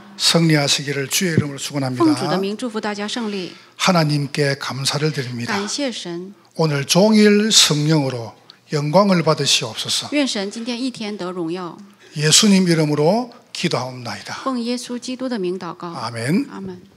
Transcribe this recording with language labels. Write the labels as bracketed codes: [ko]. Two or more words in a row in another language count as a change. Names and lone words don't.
[ko] 승리하시기를 주의 이름으로 [zh] 奉主的 [ko] 축원합니다. [zh] 名祝福大家胜利， [ko] 하나님께 감사를 드립니다. [zh] 感谢神， [ko] 오늘 종일 성령으로 영광을 받으시옵소서. [zh] 愿神今天一天得荣耀。 [ko] 예수님 이름으로 기도하옵나이다. [zh] 奉耶稣基督的名祷告， [ko] 아멘. [zh] 阿门。